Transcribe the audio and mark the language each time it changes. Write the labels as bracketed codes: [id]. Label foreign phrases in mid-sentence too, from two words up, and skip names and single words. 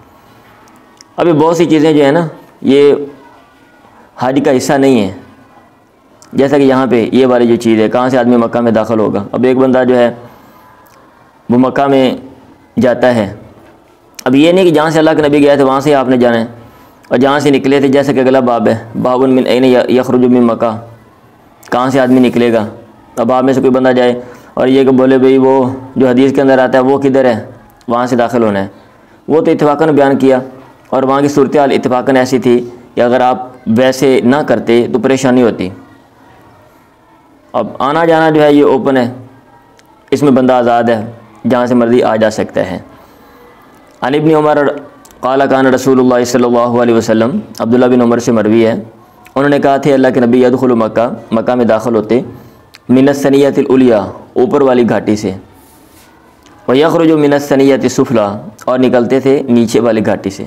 [ur] ابھی بہت سی چیزیں جو ہیں نا یہ حج کا حصہ نہیں ہیں، جیسا کہ یہاں پہ یہ والی جو چیز ہے، کہاں سے آدمی مکہ میں داخل ہوگا۔ اب ایک بندہ جو ہے وہ مکہ میں جاتا ہے، اب یہ نہیں کہ جہاں سے اللہ کے نبی گئے تھے وہاں سے آپ نے جانا ہے، اور جہاں سے نکلے تھے، جیسا کہ اگلا باب ہے [ar] باب من این یخرج من مکہ، [ur] کہاں سے آدمی نکلے گا۔ اب آپ میں سے کوئی بندہ جائے اور یہ کہ بولے بھئی وہ جو حدیث کے اندر آتا ہے وہ کدھر ہے، وہاں سے داخل ہونا ہے، وہ تو اتفاقاً بیان کیا، اور وہاں کی صورتحال اتفاقاً ایسی تھی کہ اگر آپ ویسے نہ کرتے تو پریشانی ہوتی۔ اب آنا جانا جو ہے یہ اوپن ہے، اس میں بندہ آزاد ہے، جہاں سے مرضی آ جا سکتا ہے۔ [ar] عن ابن عمر قال کان رسول اللہ صلی اللہ علیہ وسلم، [ur] عبداللہ بن عمر سے مروی ہے، انہوں نے کہا تھے اللہ کے نبی [ar] یدخل مکہ، [ur] مکہ میں داخل ہوتے، [ar] من الثنیۃ العلیٰ، [ur] اوپر والی گھاٹی سے، [ar] ویخرج من الثنیۃ السفلیٰ، [ur] اور نکلتے تھے نیچے والی گھاٹی سے۔